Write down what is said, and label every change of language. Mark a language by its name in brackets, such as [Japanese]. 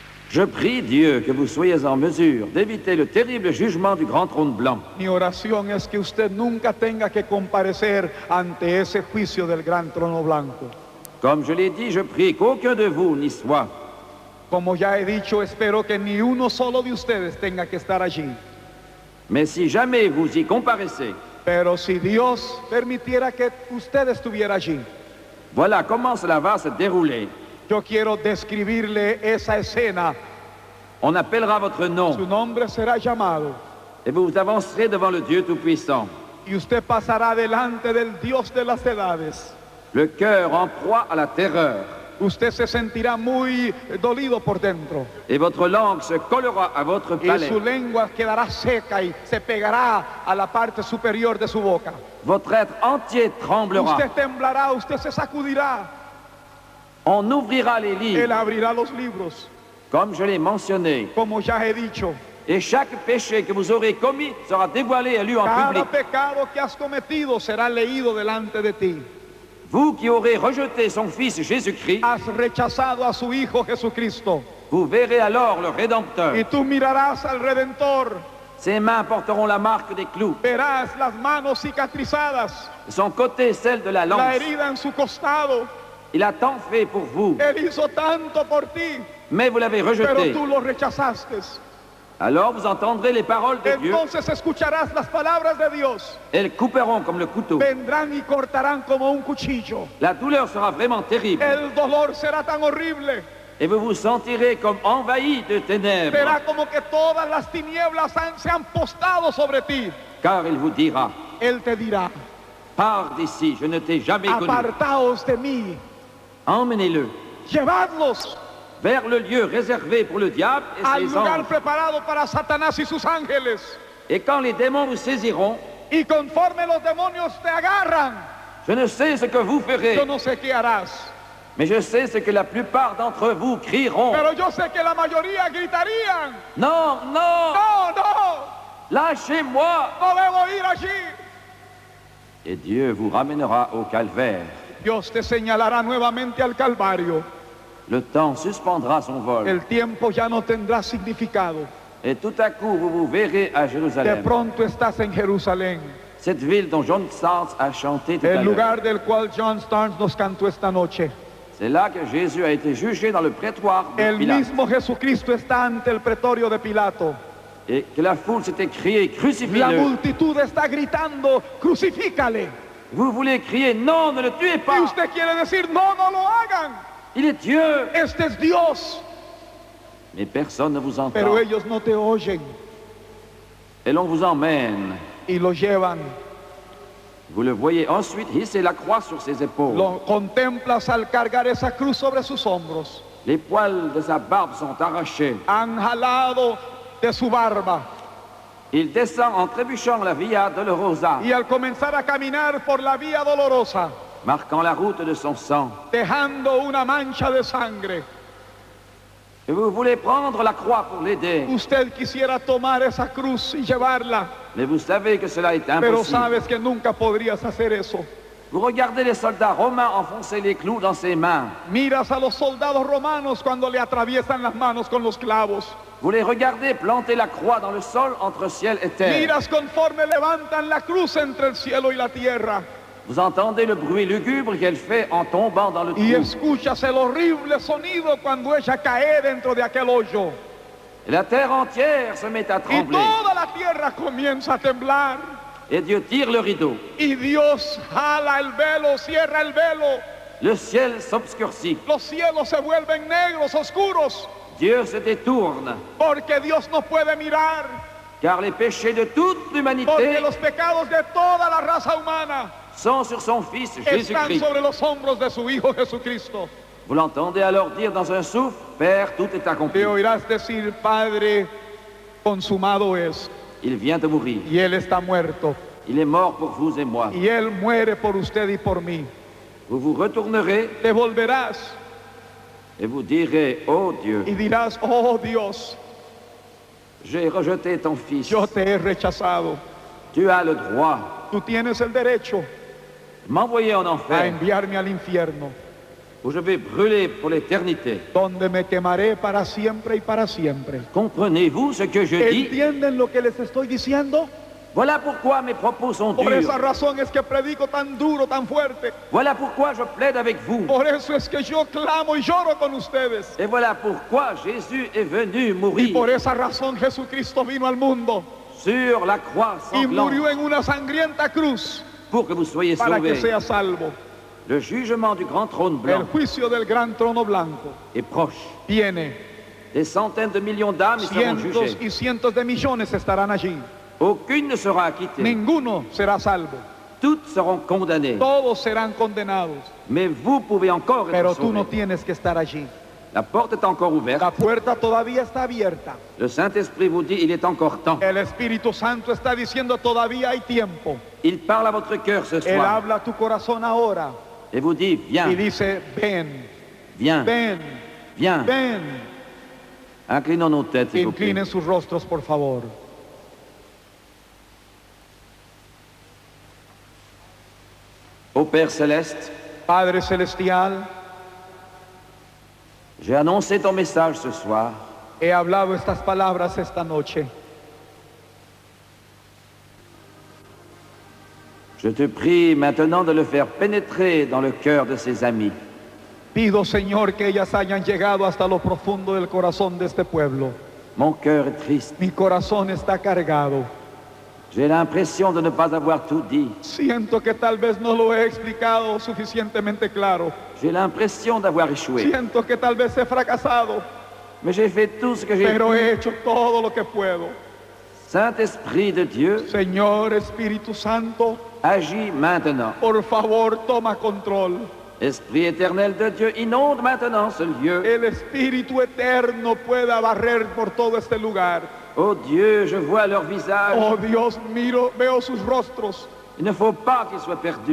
[French] Je prie Dieu que vous soyez en mesure d'éviter le terrible jugement du grand trône blanc. [Spanish] Mi oración es que usted nunca tenga que comparecer ante ese juicio del gran trono blanco. [French] Comme je l'ai dit, je prie qu'aucun de vous n'y soit. [Spanish] Como ya he dicho, espero que ni uno solo de ustedes tenga que estar allí. [French] Mais si jamais vous y comparaissez, [Spanish] Pero si Dios permitiera que usted estuviera allí, [French] voilà comment cela va se dérouler. [Spanish] yo quiero describirle esa escena. [French] On appellera votre [Spanish] Su [French] nom [Spanish] nombre será llamado [French] et vous vous avancerez devant le Dieu Tout-Puissant, [Spanish] y usted pasará delante del Dios de las edades. [French] le cœur en proie à la terreur, [Spanish] Usted se sentirá muy dolido por dentro [French] et votre langue se collera à votre [Spanish] y [French] palais. [Spanish] su lengua quedará seca y se pegará a la parte superior de su boca. [French] Votre être entier tremblera. [Spanish] Usted temblará, usted se sacudirá. [French] On ouvrira les [Spanish] Él [French] livres, [Spanish] abrirá los libros, [French] comme je l'ai mentionné, [Spanish] como ya he dicho. [French] et chaque péché que vous aurez commis sera dévoilé et lu en [Spanish] Cada [French] public. [Spanish] pecado que has cometido será leído delante de ti. [French] Vous qui aurez rejeté son Fils Jésus-Christ, [Spanish] Has rechazado a su Hijo Jesucristo [French] vous verrez alors le Rédempteur. [Spanish] y tú mirarás al Redentor. [French] Ses mains porteront la marque des clous, [Spanish] Verás las manos cicatrizadas, [French] son côté celle de la [Spanish] la [French] lance. [Spanish] herida en su costado. [French] Il a tant fait pour vous, [Spanish] Él hizo tanto por ti, [French] mais vous l'avez [Spanish] pero [French] rejeté. [Spanish] tú lo rechazaste. [French] Alors vous entendrez les paroles de Dieu. [Spanish] Entonces escucharás las palabras de Dios. [French] Elles couperont comme le couteau. [Spanish] Vendrán y cortarán como un cuchillo. [French] La douleur sera vraiment terrible. [Spanish] El dolor será tan horrible. [French] Et vous vous sentirez comme envahi de ténèbres. [Spanish] Será como que todas las tinieblas se han postado sobre ti. [French] Car il vous dira, [Spanish] Él te dirá, [French] pars d'ici, je ne t'ai jamais connu. [Spanish] apartaos de mí, [French] Emmenez-le [Spanish] llevadlos [French] vers le lieu réservé pour le diable et [Spanish] al [French] ses [Spanish] lugar [French] anges. [Spanish] preparado para Satanás y sus ángeles. [French] Et quand les démons vous saisiront, [Spanish] Y conforme los demonios te agarran, [French] je ne sais ce que vous ferez, [Spanish] yo no sé qué harás. [French] mais je sais ce que la plupart d'entre vous crieront. [Spanish] Pero yo sé que la mayoría gritarían, [French] Non, non, [Spanish] no, no, [French] lâchez-moi. [Spanish] no debo ir allí. [French] Et Dieu vous ramènera au calvaire. [Spanish] Dios te señalará nuevamente al Calvario. [French] Le temps suspendra son vol. [Spanish] El tiempo ya no tendrá significado. [French] Et tout à coup, vous vous verrez à [Spanish] De [French] Jérusalem. [Spanish] pronto estás en Jerusalén, [French] Cette ville dont John Starks a chanté tout à [Spanish] el [French] l'heure. [Spanish] lugar del cual John Starnes nos cantó esta noche. [French] C'est là que Jésus a été jugé dans le prétoire de [Spanish] El [French] Pilate. [Spanish] mismo Jesucristo está ante el pretorio de Pilato. [French] Et que la foule s'était criée, [Spanish] La [French] crucifie-le. [Spanish] multitud está gritando, crucifícale. [French] Vous voulez crier, non, ne le tuez [Spanish] Y [French] pas. [Spanish] usted quiere decir, no, no lo hagan. [French] Il est Dieu. [Spanish] Este es Dios. [French] Mais personne ne vous entend. [Spanish] Pero ellos no te oyen [French] Et l'on vous emmène. [Spanish] y lo llevan. [French] Vous le voyez ensuite hisser la croix sur ses épaules. [Spanish] Lo contemplas al cargar esa cruz sobre sus hombros. [French] Les poils de sa barbe sont arrachés. [Spanish] Han jalado de su barba. [French] Il descend en trébuchant la Via Dolorosa, [Spanish] Y al comenzar a caminar por la vía dolorosa, [French] marquant la route de son sang. [Spanish] dejando una mancha de sangre, [French] Et vous voulez prendre la croix pour l'aider. [Spanish] usted quisiera tomar esa cruz y llevarla, [French] Mais vous savez que cela est [Spanish] pero [French] impossible. [Spanish] sabes que nunca podrías hacer eso. [French] Vous regardez les soldats romains enfoncer les clous dans ses mains. [Spanish] Miras a los soldados romanos cuando le atraviesan las manos con los clavos. [French] Vous les regardez planter la croix dans le sol entre ciel et terre. [Spanish] Miras conforme levantan la cruz entre el cielo y la tierra. [French] Vous entendez le bruit lugubre qu'elle fait en tombant dans le [Spanish] Y [French] trou. [Spanish] escuchas el horrible sonido cuando ella cae dentro de aquel hoyo. [French] Et la terre entière se met à [Spanish] Y [French] trembler. [Spanish] toda la tierra comienza a temblar. [French] Et Dieu tire le rideau. [Spanish] Y Dios jala el velo, cierra el velo. [French] Le ciel s'obscurcit. [Spanish] Los cielos se vuelven negros, oscuros. [French] Dieu se détourne. [Spanish] Porque Dios no puede mirar. [French] Car les péchés de toute l'humanité [Spanish] los pecados de toda la raza humana [French] sont sur son Fils [Spanish] están [French] Jésus-Christ. [Spanish] sobre los hombros de su Hijo Jesucristo. [French] Vous l'entendez alors dire dans un souffle, Père, tout est accompli. [Spanish] Te oirás decir, Padre, consumado es. [French] Il vient de mourir. [Spanish] Y Él está muerto. [French] Il est mort pour vous et moi. [Spanish] Y Él muere por usted y por mí. [French] Vous vous retournerez [Spanish] Te volverás [French] et vous direz, ô Dieu, [Spanish] y dirás, oh Dios, [French] j'ai rejeté ton Fils. [Spanish] yo te he rechazado. [French] Tu as le droit [Spanish] Tú tienes el derecho [French] de m'envoyer en [Spanish] a [French] enfer [Spanish] enviarme al infierno, [French] où je vais brûler pour l'éternité. [Spanish] donde me quemaré para siempre y para siempre. [French] Comprenez-vous ce que je dis? [Spanish] ¿Entienden lo que les estoy diciendo? [French] Voilà pourquoi mes propos sont [Spanish] Por esa [French] durs. [Spanish] razón es que predico tan duro, tan fuerte. [French] Voilà pourquoi je plaide avec vous. [Spanish] Por eso es que yo clamo y lloro con ustedes. [French] Et voilà pourquoi Jésus est venu [Spanish] Y [French] mourir [Spanish] por esa razón Jesucristo vino al mundo [French] sur la croix [Spanish] y murió [French] sanglante [Spanish] en una sangrienta cruz [French] pour que vous soyez [Spanish] para que [French] sauvés. [Spanish] sea salvo. [French] Le jugement du grand trône [Spanish] El [French] blanc [Spanish] juicio del gran trono blanco [French] est proche. [Spanish] viene. [French] Des centaines de millions d'âmes y seront [Spanish] Cientos [French] jugées. [Spanish] y cientos de millones estarán allí. [French] Aucune ne sera acquittée. [Spanish] Ninguno será salvo. [French] Toutes seront condamnées. [Spanish] Todos serán condenados. [French] Mais vous pouvez encore être [Spanish] Pero tú no [French] sauvés. [Spanish] tienes que estar allí. [French] La porte est encore ouverte. [Spanish] La puerta todavía está abierta. [French] Le Saint-Esprit vous dit, il est encore temps. [Spanish] El Espíritu Santo está diciendo todavía hay tiempo. [French] Il parle à votre cœur ce [Spanish] Él [French] soir [Spanish] habla a tu corazón ahora [French] et vous dit, viens, [Spanish] y dice, ven, [French] viens, [Spanish] ven, [French] viens. [Spanish] ven. [French] Inclinons nos têtes, s'il vous plaît. [Spanish] Inclinen sus rostros, por favor. [French] Ô Père Céleste, [Spanish] Padre Celestial, [French] j'ai annoncé ton message ce soir. [Spanish] he hablado estas palabras esta noche. [French] Je te prie maintenant de le faire pénétrer dans le cœur de ses amis. [Spanish] Pido, Señor, que ellas hayan llegado hasta lo profundo del corazón de este pueblo. [French] Mon cœur est triste. [Spanish] Mi corazón está cargado. [French] J'ai l'impression de ne pas avoir tout dit. [Spanish] Siento que tal vez no lo he explicado suficientemente claro. [French] J'ai l'impression d'avoir échoué. [Spanish] Siento que tal vez he fracasado, [French] Mais j'ai fait tout ce que j'ai [Spanish] pero [French] pu. [Spanish] he hecho todo lo que puedo. [French] Saint-Esprit de Dieu, [Spanish] Señor Espíritu Santo, [French] agis maintenant. [Spanish] por favor, toma control. [French] Esprit éternel de Dieu, inonde maintenant ce lieu. [Spanish] El Espíritu Eterno pueda barrer por todo este lugar. [French] Oh Dieu, je vois leur visage. [Spanish] Oh Dios, veo sus rostros. [French] Il ne faut pas qu'ils soient perdus.